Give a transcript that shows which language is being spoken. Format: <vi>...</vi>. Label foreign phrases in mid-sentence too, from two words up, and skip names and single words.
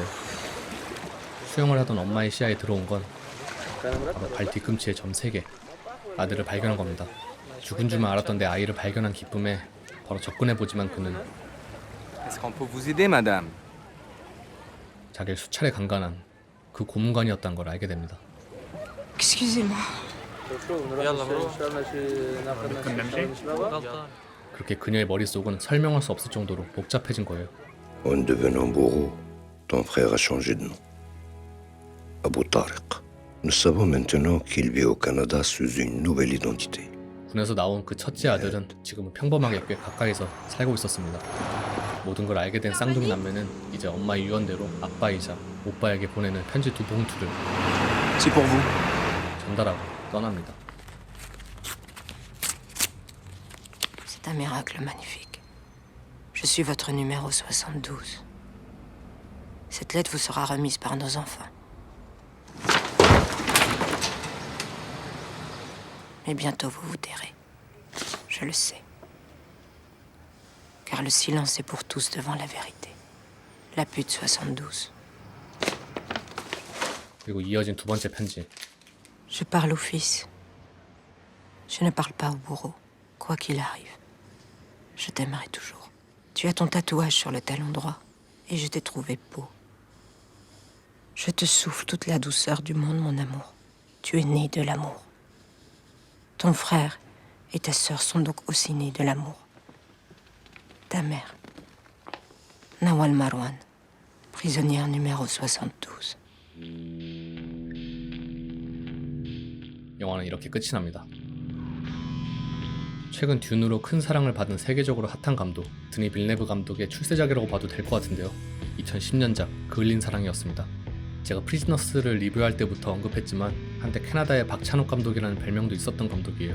<ko>수영을 하던 엄마의 시야에 들어온 건 바로 발 뒤꿈치에 점 3개, 아들을 발견한 겁니다. 죽은 줄만 알았던 내 아이를 발견한 기쁨에 바로 접근해보지만 그는</ko> <fr>Est-ce qu'on peut vous aider, madame?</fr> <ko>자기를 수차례 강간한 그 고문관이었다는 걸 알게 됩니다.</ko> <fr>Excusez-moi.</fr> <ko>그렇게 그녀의 머릿속은 설명할 수 없을 정도로 복잡해진 거예요.</ko> <fr>En devenant bourreau, ton frère a changé de nom. Abu Tariq. Nous savons maintenant qu'il vit au Canada sous une nouvelle identité.</fr> <ko>군에서 나온 그 첫째 아들은 지금은 평범하게 꽤 가까이서 살고 있었습니다. 모든 걸 알게 된 쌍둥이 남매는 이제 엄마의 유언대로 아빠이자 오빠에게 보내는 편지 2봉투를</ko> <fr>C'est pour vous.</fr> <ko>전달하고 떠납니다.</ko> <fr>C'est un miracle magnifique. Je suis votre numéro 72. Cette lettre vous sera remise par nos enfants. Mais bientôt vous vous tairez. Je le sais. Car le silence est pour tous devant la vérité. La pute 72.</fr> <ko>그리고 이어진 두 번째 편지.</ko> <fr>Je parle au fils. Je ne parle pas au bourreau, quoi qu'il arrive. Je t'aimerai toujours. Tu as ton tatouage sur le talon droit, et je t'ai trouvé beau. Je te souffle toute la douceur du monde, mon amour. Tu es né de l'amour. Ton frère et ta sœur sont donc aussi nés de l'amour. Ta mère, Nawal Marwan, prisonnière numéro 72.</fr> <ko>영화는 이렇게 끝이 납니다. 최근 듄으로 큰 사랑을 받은 세계적으로 핫한 감독 드니 빌네브 감독의 출세작이라고 봐도 될 것 같은데요. 2010년작 그을린 사랑이었습니다. 제가 프리즈너스를 리뷰할 때부터 언급했지만 한때 캐나다의 박찬욱 감독이라는 별명도 있었던 감독이에요.</ko>